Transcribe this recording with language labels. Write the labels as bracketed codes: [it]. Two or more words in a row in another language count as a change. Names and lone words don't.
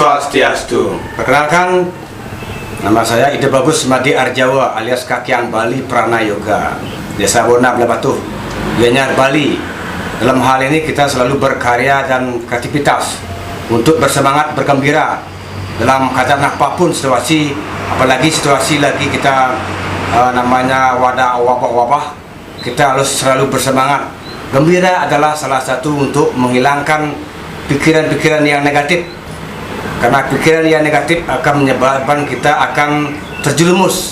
[id] Swastiastu. Perkenalkan, nama saya Ide Bagus Madi Arjawa alias Kakyang Bali Pranayoga, Desa Bona Blabatuh, Gianyar Bali. Dalam hal ini kita selalu berkarya dan kreativitas untuk bersemangat, bergembira dalam keadaan apapun situasi, apalagi situasi lagi kita namanya wabah-wabah, kita harus selalu bersemangat. Gembira adalah salah satu untuk menghilangkan pikiran-pikiran yang negatif, karena pikiran yang negatif akan menyebabkan kita akan terjerumus.